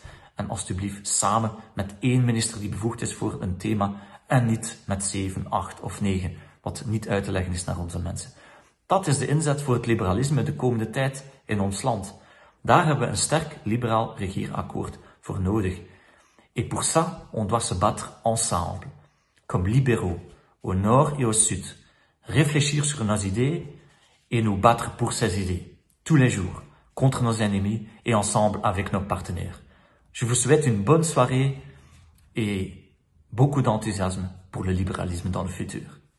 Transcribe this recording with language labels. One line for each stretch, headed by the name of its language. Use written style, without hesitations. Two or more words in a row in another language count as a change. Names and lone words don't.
Dutch: En alstublieft samen met één minister die bevoegd is voor een thema en niet met 7, 8 of 9, wat niet uit te leggen is naar onze mensen. Dat is de inzet voor het liberalisme de komende tijd in ons land. Daar hebben we een sterk liberaal regeerakkoord voor nodig.
French: Et pour ça, on doit se battre ensemble, comme libéraux, au nord et au sud, réfléchir sur nos idées et nous battre pour ces idées, tous les jours, contre nos ennemis et ensemble avec nos partenaires. Je vous souhaite une bonne soirée et beaucoup d'enthousiasme pour le libéralisme dans le futur.